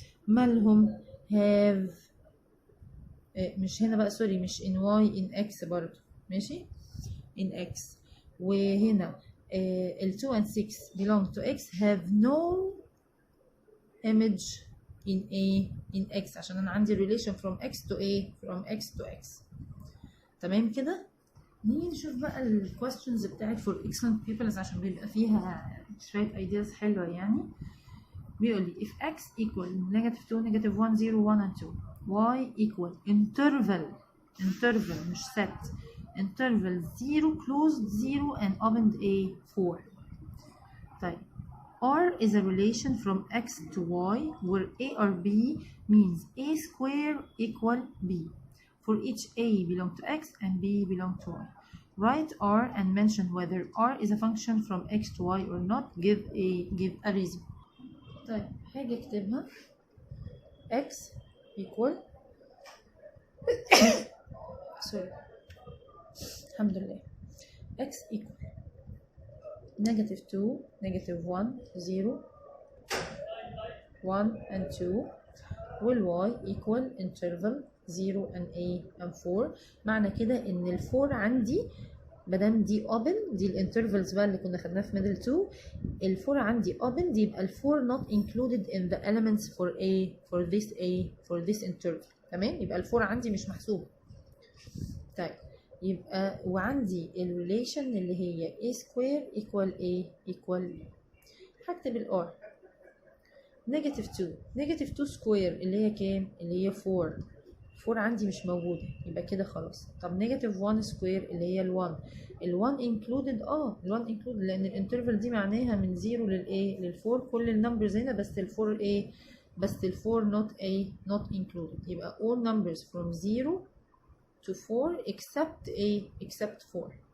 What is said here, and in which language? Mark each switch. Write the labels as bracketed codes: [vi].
[ar] مالهم؟ have مش هنا بقى سوري، مش [en] in y in x [ar] برضو. ماشي in x. [en] وهنا ال 2 and 6 belong to x have no image in x [ar] عشان انا عندي [en] relation from x to x. [ar] تمام كده. نيجي نشوف بقى ال questions بتاعت for excellent pupils عشان بيبقى فيها شوية ideas حلوة يعني. بيقول لي [en] if x equal -2 -1 0 1 and 2 y equal interval مش set interval 0 closed 0 and opened 4. طيب R is a relation from x to y where a or b means a square equal b for each a belong to x and b belong to y. Write R and mention whether R is a function from x to y or not. Give a reason. [ar] طيب هاجي اكتبها [en] x equal sorry الحمد لله x equal -2 -1 0 1 and 2 وال y equal interval 0 and a and 4. [ar] معنى كده ان ال 4 عندي مادام دي open دي الانترفلز بقى اللي كنا خدناها في middle 2. [en] ال 4 عندي open دي يبقى ال 4 not included in the elements for this interval. [ar] تمام. يبقى ال 4 عندي مش محسوبة. طيب يبقى وعندي الريليشن اللي هي a square equal b. هكتب ال r -2 سكوير اللي هي كام؟ اللي هي 4 عندي مش موجودة يبقى كده خلاص. طب -1 سكوير اللي هي ال 1 included ال 1 included لأن الانترفال دي معناها من 0 لل 4 كل النمبرز هنا بس ال 4 بس ال 4 [en] not included. يبقى all numbers from 0 to 4 except 4.